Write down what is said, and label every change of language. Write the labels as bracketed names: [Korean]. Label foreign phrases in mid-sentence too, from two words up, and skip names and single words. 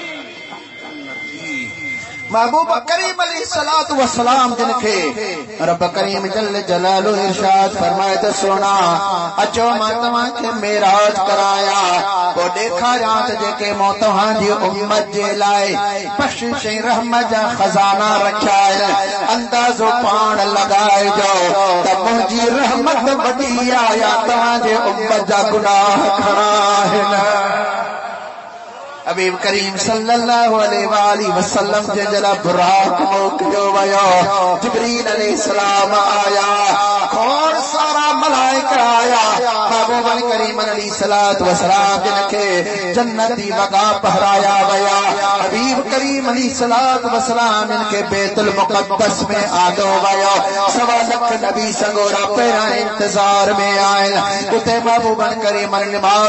[Sindhi] महबूब करीम [Arabic] عليه الصلاة والسلام [Sindhi] जिन खे रब करीम [Arabic] جل جلاله [Sindhi] इरशाद फरमाए त सोना अचो मां तव्हां खे मेराज कराया पोइ ॾेखारियां त जेके मूं तव्हांजी उम्मत जे लाइ बख़्शिश ऐं रहमत जा खज़ाना रखिया आहिनि अंदाज़ो पाण लॻाइजो त मुंहिंजी रहमत वॾी आहे या तव्हांजे उम्मत जा गुनाह खणा आहिनि। حبیب کریم [Arabic] صلی اللہ علیہ وآلہ وسلم [Sindhi] جے جلا براق موکلو ویو جبریل [Arabic] علیہ السلام [Sindhi] آیا کون سارا ملائکہ آیا محبوب کریم [Arabic] علیہ السلام [Sindhi] جن کے جنتی وقا پہرایا ویا حبیب کریم [Arabic] علیہ السلام [Sindhi] ان کے بیت المقدس میں آدو ویا سوا لکھ نبی سنگورا پیرا انتظار میں آئے اتے محبوب کریم نماز